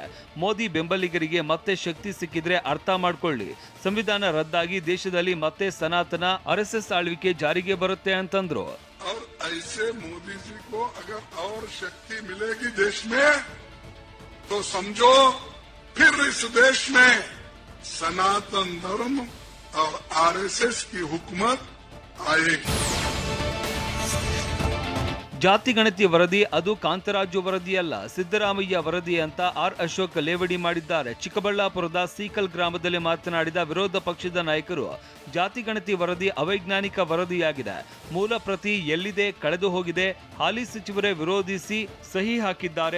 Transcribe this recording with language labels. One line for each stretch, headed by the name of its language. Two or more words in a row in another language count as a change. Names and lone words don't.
Kannada: ಮೋದಿ ಬೆಂಬಲಿಗರಿಗೆ ಮತ್ತೆ ಶಕ್ತಿ ಸಿಕ್ಕಿದ್ರೆ ಅರ್ಥ ಮಾಡ್ಕೊಳ್ಳಿ, ಸಂವಿಧಾನ ರದ್ದಾಗಿ ದೇಶದಲ್ಲಿ ಮತ್ತೆ ಸನಾತನ ಆರ್ಎಸ್ಎಸ್ ಆಳ್ವಿಕೆ ಜಾರಿಗೆ ಬರುತ್ತೆ ಅಂತಂದ್ರು.
Hindi: मोदी जी को अगर और शक्ति मिलेगी देश में तो समझो फिर इस देश में सनातन धर्म और आरएसएस की हुकूमत आएगी.
Kannada: ಜಾತಿ ಗಣತಿ ವರದಿ ಅದು ಕಾಂತರಾಜು ವರದಿಯಲ್ಲ, ಸಿದ್ದರಾಮಯ್ಯ ವರದಿ ಅಂತ ಅಶೋಕ್ ಲೇವಡಿ ಮಾಡಿದ್ದಾರೆ. ಚಿಕ್ಕಬಳ್ಳಾಪುರದ ಸೀಕಲ್ ಗ್ರಾಮದಲ್ಲಿ ಮಾತನಾಡಿದ ವಿರೋಧ ಪಕ್ಷದ ನಾಯಕರು, ಜಾತಿ ಗಣತಿ ವರದಿ ಅವೈಜ್ಞಾನಿಕ ವರದಿಯಾಗಿದೆ. ಮೂಲ ಪ್ರತಿ ಎಲ್ಲಿದೆ? ಕಳೆದು ಹೋಗಿದೆ. ಹಾಲಿ ಸಚಿವರೇ ವಿರೋಧಿಸಿ ಸಹಿ ಹಾಕಿದ್ದಾರೆ.